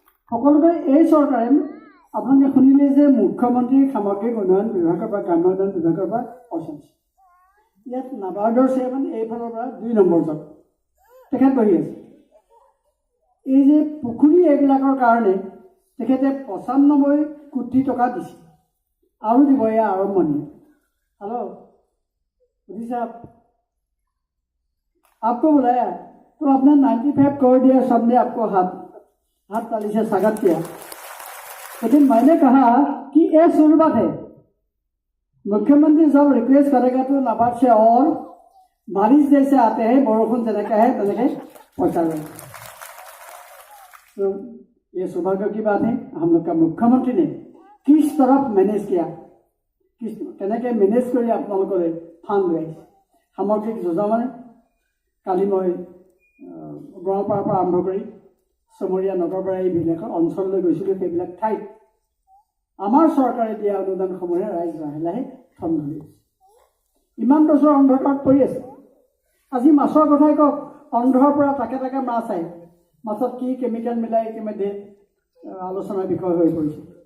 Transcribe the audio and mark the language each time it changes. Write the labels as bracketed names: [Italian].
[Assamese] সকলোতে এই চৰকাৰে আপোনালোকে শুনিলে যে মুখ্যমন্ত্ৰী সামগ্ৰিক উন্নয়ন বিভাগৰ পৰা, গ্ৰাম্য উন্নয়ন বিভাগৰ পৰা পইচা দিছে। ইয়াত নাবাৰ্ডৰ চেয়াৰমেন এইফালৰ পৰা 2 নম্বৰ জন তেখেত বহি আছে। এই যে পুখুৰী এইবিলাকৰ কাৰণে তেখেতে 95 কোটি টকা দিছে, আৰু দিব এয়া আৰম্ভণি। [Hindi] हेलो मोदी साहब, आपको बुलाया तो आपने 95 करोड़ दिया, सबने आपको हाथ ताली से स्वागत किया। लेकिन मैंने कहा कि ये शुरुआत है, मुख्यमंत्री साहब रिक्वेस्ट करेगा तो नाबार्ड से और बारिश जैसे आते हैं, बरखुन जैसे है तैसे पहुँचा देगा। तो ये सौभाग्य की बात है, हम लोग का मुख्यमंत्री ने किस तरफ मैनेज किया, কেনেকৈ মেনেজ কৰি আপোনালোকলৈ ফাণ্ড লৈ আহিছে। [Assamese] সামগ্ৰিক যোজনাৰে কালি মই গড়পাৰাৰ পৰা আৰম্ভ কৰি চমৰীয়া নগৰপাৰা এইবিলাকৰ অঞ্চললৈ গৈছিলোঁ। সেইবিলাক ঠাইত আমাৰ চৰকাৰে দিয়া অনুদানসমূহে ৰাইজ লাহে লাহে ঠন ধৰি আছে। ইমান বছৰ অন্ধকাৰত পৰি আছে। আজি মাছৰ কথাই কওক, অন্ধৰ পৰা তাকে তাকে মাছ আহে, মাছত কি কেমিকেল মিলাই ইতিমধ্যে আলোচনাৰ বিষয় হৈ পৰিছে।